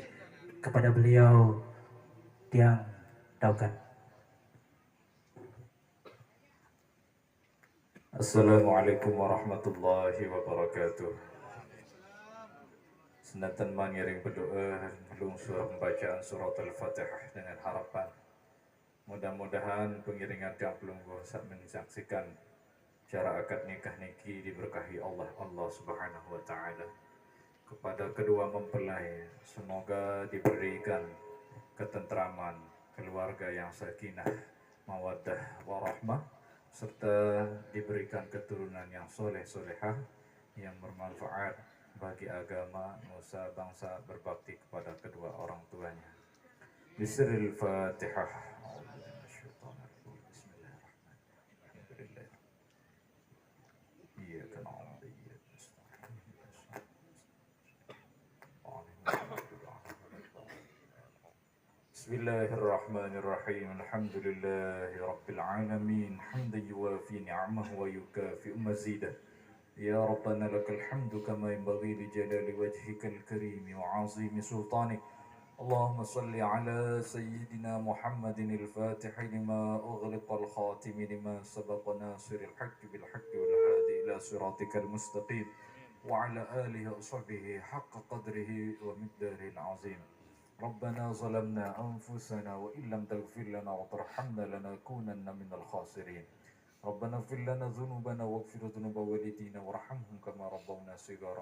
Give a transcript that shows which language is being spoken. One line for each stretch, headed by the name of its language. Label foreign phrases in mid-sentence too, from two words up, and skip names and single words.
Indonesian: Kepada beliau yang daukan.
Arabic: السلام عليكم ورحمة الله وبركاته.
Indonesian: Senatan mengiring berdoa lungsur pembacaan surat Al-Fatihah dengan harapan mudah-mudahan pengiringan
Sasak: tiang pelunggu
Indonesian: saat menyaksikan cara akad nikah niki diberkahi Allah
Arabic: سبحانه وتعالى.
Indonesian: Kepada kedua mempelai semoga diberikan ketentraman, keluarga yang sakinah, mawaddah warahmah, serta diberikan keturunan yang soleh-solehah yang bermanfaat bagi agama, nusa, bangsa, berbakti kepada kedua orang tuanya.
Arabic: بسم الله الرحمن الرحيم. Fatihah. بسم الله الرحمن الرحيم. الحمد لله رب العالمين. حمدا يوافي نعمه ويكافئ مزيده. يا ربنا لك الحمد كما ينبغي لجلال وجهك الكريم وعظيم سلطانك. اللهم صل على سيدنا محمد الفاتح لما أغلق الخاتم لما سبق ناصر الحق بالحق والهادي إلى صراطك المستقيم وعلى آله وصحبه حق قدره ومقداره العظيم. ربنا ظلمنا أنفسنا وإن لم تغفر لنا وترحمنا لنكونن من الخاسرين. ربنا اغفر لنا ذنوبنا واغفر ذنوب والدينا وارحمهم كما ربونا صغارا.